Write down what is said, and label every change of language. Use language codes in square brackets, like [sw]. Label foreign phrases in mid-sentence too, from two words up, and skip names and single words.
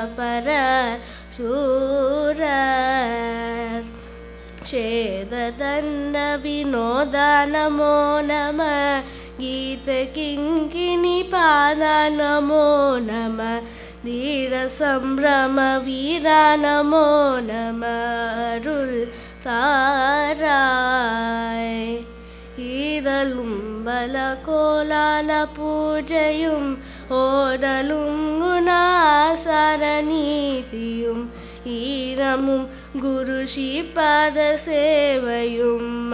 [sa] परशूर छेददण्डविनोद नमो नमः गीतकिङ्किणीपाद नमो नमः धीरसम्भ्रमवीर नमो नमः अरुள் [ta] தாராய் ஈதலும் பலகோலால பூஜையும் ஓதலும் குணாசார நீதியும் ஈரமும் குரு ஸ்ரீபாத சேவையும்